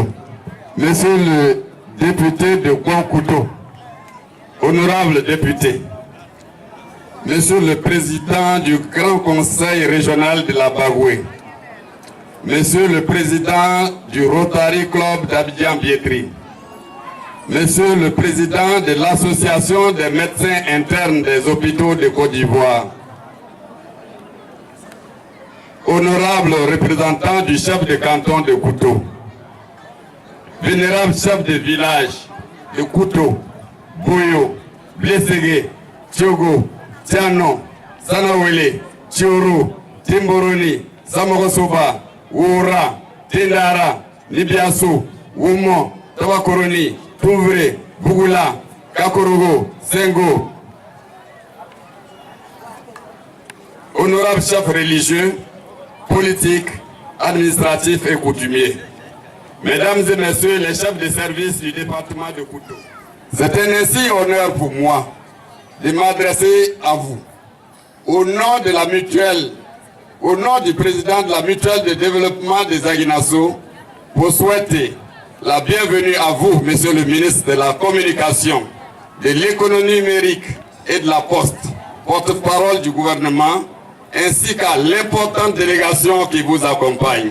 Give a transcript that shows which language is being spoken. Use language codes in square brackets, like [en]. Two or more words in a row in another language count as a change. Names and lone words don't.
[fr] Monsieur le député de Kouto, honorable député, Monsieur le président du Grand Conseil régional de la Bagoué, Monsieur le président du Rotary Club d'Abidjan-Biétri, Monsieur le président de l'Association des médecins internes des hôpitaux de Côte d'Ivoire, honorable représentant du chef de canton de Kouto, vénérable chef de village de Kouto, Boyo, Blességué, Tiogo, Tiano, Sanawele, Tioro, Timboroni, Samorosoba, Oura, Tendara, Libiaso, Oumo, Tawakoroni, Touvre, Bougoula, Kakorogo, Sengo. Honorables chefs religieux, politiques, administratifs et coutumiers, Mesdames et Messieurs les chefs de service du département de Kouto, c'est un ainsi honneur pour moi de m'adresser à vous au nom de la mutuelle, au nom du président de la mutuelle de développement des Aguinasso, pour souhaiter la bienvenue à vous, Monsieur le ministre de la Communication, de l'économie numérique et de la Poste, porte-parole du gouvernement, ainsi qu'à l'importante délégation qui vous accompagne.